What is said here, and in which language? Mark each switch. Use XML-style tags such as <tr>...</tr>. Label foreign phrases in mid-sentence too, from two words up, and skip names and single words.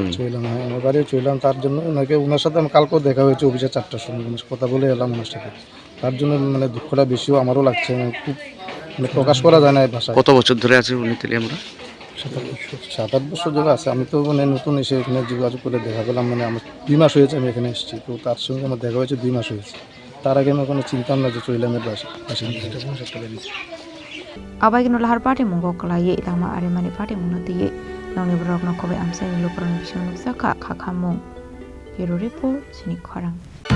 <bn>হ্যাঁ আমার বাড়িও চললাম তার জন্য ওনার সাথে আমার কালকেও দেখা হয়েছে অফিসে 4টার সময় কথা বলে এলাম ওনার সাথে তার জন্য মানে দুঃখটা বেশিও আমারও লাগছে খুব মানে প্রকাশ করা যায় না এই ভাষায়। কত বছর ধরে আছে উনি তেলিয়ামুড়া? 7-8 বছর ধরে আছে। আমি তো মানে নতুন এসে এখানে যোগাযোগ করে দেখা পেলাম মানে আমার 2 মাস হয়েছে আমি এখানে এসেছি তো তার সঙ্গে আমার দেখা হয়েছে 2 মাস হয়েছে তার আগে আমি কোনো চিন্তা না যে চইলামের</bn> <trp>abai kino lahar party mungo kalaye lama are mani party munati ye nongni brok no kobe amsai ni lokoran bishon saka khakhamung hero report sini khorang</trp>